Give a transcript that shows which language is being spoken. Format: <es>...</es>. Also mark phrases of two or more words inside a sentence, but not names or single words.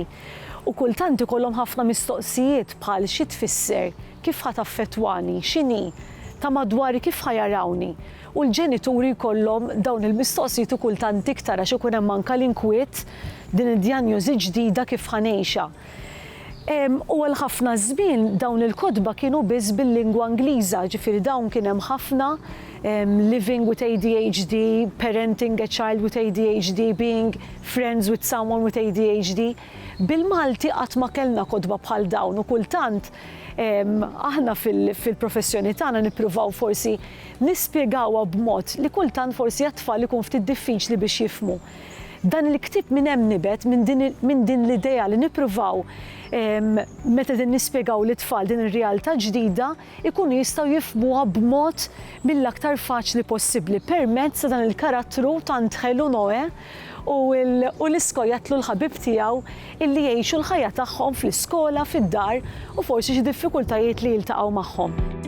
<mt>U kultant ikollhom ħafna mistoqsijiet bħal xi tfisser, kif ħataffettwani, x'inhi, ta' madwari kif ħajarawni. U l-ġenituri jkollhom dawn il-mistoqsijiet u kultant iktar għax ikun hemm anke l-inkwiet din id-dijanjosi ġdida kif ħanejxa. U għal ħafna żmien dawn il-kotba kienu biss bil-lingwa Ingliża, ġifieri dawn kien hemm ħafna</mt> <en>living with ADHD, parenting a child with ADHD, being friends with someone with ADHD.</en> <mt>Bil-Malti qatt ma kellna kotba bħal dawn u kultant aħna fil-professjoni tagħna nippruvaw forsi nispjegawha b'mod li kultant forsi għat-tfal ikun ftit diffiċli biex jifhmu. Dan il-ktieb minn hemm nibet minn din l-idea li nippruvaw meta din nispjegaw lit-tfal din ir-realtà ġdida ikunu jistgħu jifhmuha b'mod mill-aktar faċli possibbli permezz ta' dan il-karattru tant ħelu Noe u l-iskojatlu l-ħabib tiegħu illi jgħixu l-ħajja tagħhom fl-iskola, fid-dar u forsi xi diffikultajiet li jiltaqgħu magħhom.</mt>